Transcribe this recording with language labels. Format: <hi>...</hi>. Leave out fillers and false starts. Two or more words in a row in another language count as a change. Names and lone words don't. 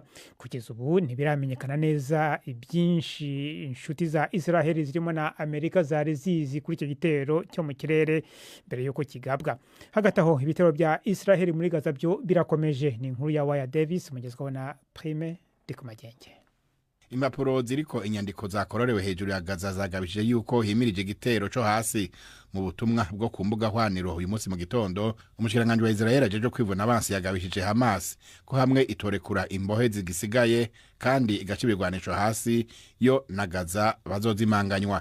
<rw>Kugeza ubu ntibiramenyekana neza ibyinshi inshuti za Israel zirimo na Amerika zari zizi kuri icyo gitero cyo mu kirere mbere yuko kigabwa. Hagati aho, ibitero bya Israel muri Gaza byo birakomeje.</rw> <rn>Ni inkuru ya Waya Davis mugezweho na Prime Ndikumagenge. Impapuro ziriko inyandiko zakororewe hejuru ya Gaza zagabije yuko himirije igitero cyo hasi. Mu butumwa bwo ku mbuga hwaniro uyu munsi mu gitondo, umushikiranganje wa Israel ajeje kwivuna abansi yagabishije Hamas ko hamwe itorekura imbohe zigisigaye kandi igacibirwanisho hasi yo na Gaza bazozimanganywa.</rn>